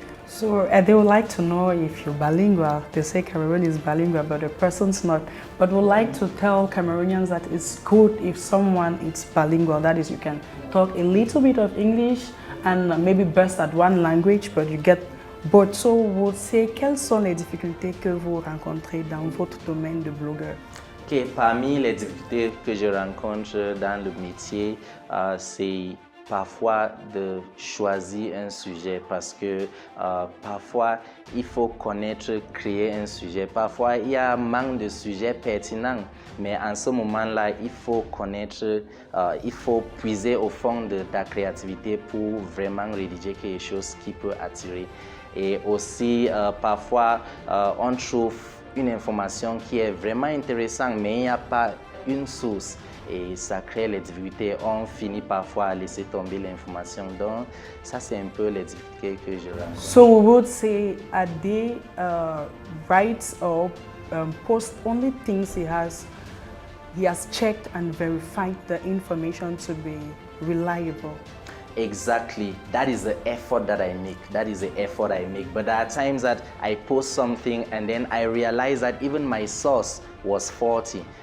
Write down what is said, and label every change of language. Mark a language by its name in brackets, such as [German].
[English] So they would like to know if you're bilingual. They say Cameroon is bilingual, but the person's not. But would like to tell Cameroonians that it's good if someone is bilingual. That is, you can talk a little bit of English and maybe best at one language, but you get both. So would say, [French] quelles sont les difficultés que vous rencontrez dans votre domaine de blogueur? Okay, parmi les difficultés que je rencontre dans le métier, c'est parfois de choisir un sujet, parce que parfois il faut connaître, créer un sujet. Parfois il y a un manque de sujets pertinents, mais en ce moment-là, il faut connaître, il faut puiser au fond de ta créativité pour vraiment rédiger quelque chose qui peut attirer. Et aussi, parfois, on trouve une information qui est vraiment intéressante, mais il n'y a pas une source. Et ça crée les difficultés. On finit parfois à laisser tomber l'information. Donc, ça, c'est un peu les difficultés que je rencontre. [English] So we would say Ade writes or posts only things he has checked and verified the information to be reliable. Exactly. That is the effort that I make. That is the effort I make. But there are times that I post something and then I realize that even my source was faulty.